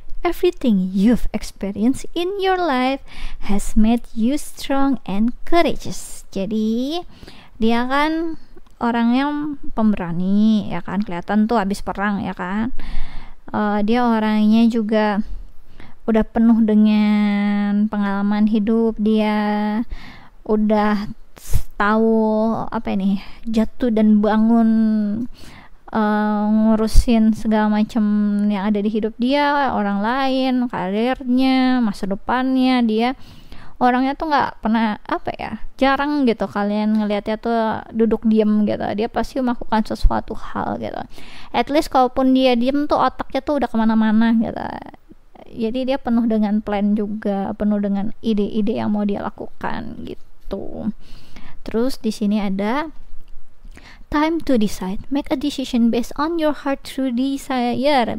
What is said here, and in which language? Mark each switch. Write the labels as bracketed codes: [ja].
[en] Everything you've experienced in your life has made you strong and courageous. [id] Jadi dia kan orangnya pemberani ya kan, kelihatan tuh habis perang ya kan. Dia orangnya juga udah penuh dengan pengalaman hidup, dia udah tahu jatuh dan bangun, ngurusin segala macam yang ada di hidup dia, orang lain, karirnya, masa depannya. Dia orangnya tuh nggak pernah jarang gitu kalian ngelihatnya tuh duduk diem gitu. Dia pasti melakukan sesuatu hal gitu. At least kalaupun dia diem tuh otaknya tuh udah kemana-mana gitu. Jadi dia penuh dengan plan juga, penuh dengan ide-ide yang mau dia lakukan gitu. Terus di sini ada [en] time to decide. Make a decision based on your heart through desire.